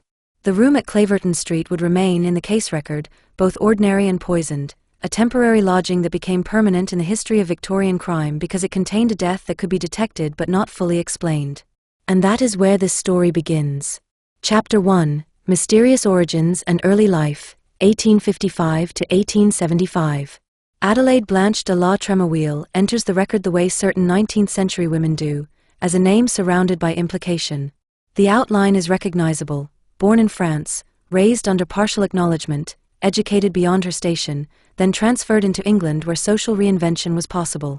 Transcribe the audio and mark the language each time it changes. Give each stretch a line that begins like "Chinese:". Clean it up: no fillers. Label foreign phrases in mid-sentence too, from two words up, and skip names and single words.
English: The room at Claverton Street would remain in the case record, both ordinary and poisoned, a temporary lodging that became permanent in the history of Victorian crime because it contained a death that could be detected but not fully explained. And that is where this story begins. Chapter 1, Mysterious Origins and Early Life, 1855 to 1875. Adelaide Blanche de la Tremouille enters the record the way certain 19th-century women do, as a name surrounded by implication. The outline is recognizable: born in France, raised under partial acknowledgement, educated beyond her station, then transferred into England where social reinvention was possible.